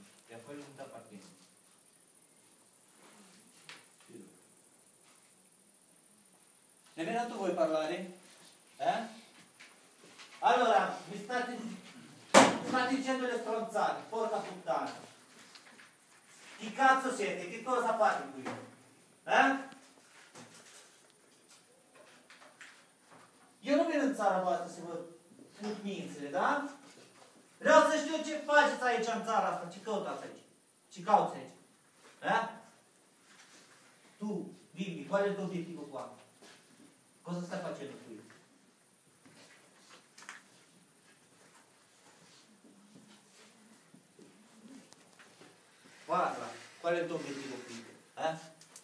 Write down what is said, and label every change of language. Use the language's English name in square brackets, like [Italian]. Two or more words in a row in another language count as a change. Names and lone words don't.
[Italian] E a quello non ti appartiene. Nemmeno tu vuoi parlare? Eh? Allora, mi state dicendo le stronzate, porca puttana. Chi cazzo siete? Che cosa fate qui? Eh? [Romanian] Eu nu vin în țara voastră să vă put mințile, da? Vreau să știu ce faceți aici în țara asta, ce căutați aici? Ce cauți aici? Eh? Tu, Bibi, [Italian] qual è il tuo obiettivo qua? Cosa stai facendo qui? Guarda, qual è il tuo obiettivo qui? Eh?